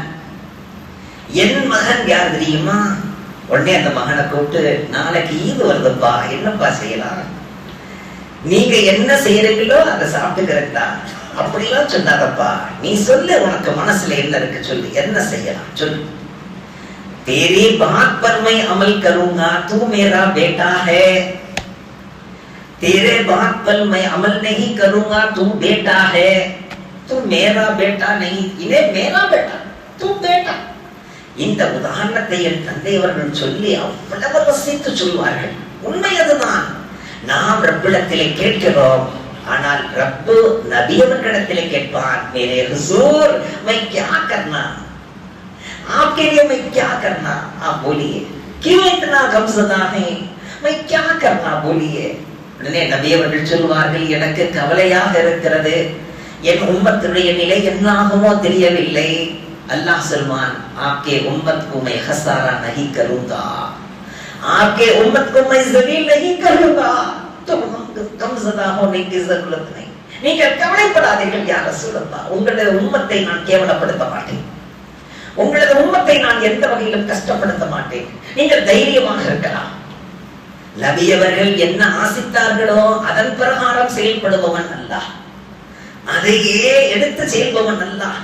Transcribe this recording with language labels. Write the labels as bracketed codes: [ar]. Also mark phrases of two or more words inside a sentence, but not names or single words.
[ta] என் மகன் யார் தெரியுமா? உடனே அந்த மகனை கூப்பிட்டு, நாளைக்கு ஈது வருதுப்பா, என்னப்பா செய்யலாம்? நீங்க என்ன செய்யறீங்களோ அதை சாப்பிட்டுக்கிறதா? அப்படிலாம் சொன்னாதப்பா, நீ சொல்லு, உனக்கு மனசுல என்ன இருக்கு சொல்லு, என்ன செய்யலாம் சொல்லு. [hi] तेरी बात पर मैं अमल करूंगा, तू मेरा बेटा है. तेरे बात पर मैं अमल नहीं करूंगा, तू बेटा है. तू मेरा बेटा नहीं, इन्हें मेरा बेटा, तू बेटा. [ta] இந்த உதாரணத்தை என் தந்தை அவர்கள் சொல்லி அவ்வளவு ரசித்து சொல்வார்கள். உண்மை அதுதான். நாம் ரப்பிடத்திலே கேட்கிறோம், ஆனால் ரப்பு நபி அவர்களிடத்திலே கேட்பான். [hi] मेरे हुजूर मैं क्या करना, आपके लिए मैं क्या करना, आप बोलिए. क्यों इतना गमज़दा है, मैं क्या करना, बोलिए. [ta] உடனே நபி அவர்கள் சொல்வார்கள், எனக்கு கவலையாக இருக்கிறது, என் உம்மத்துடைய நிலை என்னாகுமோ தெரியவில்லை. [hi] अल्लाह सलमान आपके उम्मत को मैं खसारा नहीं करूंगा, आपके उम्मत को मैं ज़लील नहीं करूंगा, तो गमज़दा होने की जरूरत नहीं, [ta] நீங்கள் கவலைப்படாதீர்கள் [ar] يا رسول الله, [ta] உங்களுடைய உம்மத்தை நான் கேவலப்படுத்த மாட்டேன், உங்களது உம்மத்தை நான் எந்த வகையிலும் கஷ்டப்படுத்த மாட்டேன், நீங்கள் தைரியமாக இருக்கலாம். நபி அவர்கள் என்ன ஆசித்தார்களோ அதன் பிரகாரம் செயல்படுபவன் அல்லாஹ், அதையே எடுத்து செயல்பவன் அல்லாஹ்.